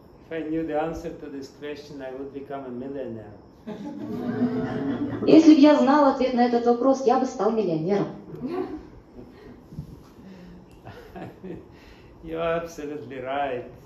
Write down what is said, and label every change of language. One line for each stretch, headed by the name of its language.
English: I knew the answer to this question, I would become a millionaire.
Russian: Если бы я знал ответ на этот вопрос, я бы стал миллионером.
English: You're absolutely right.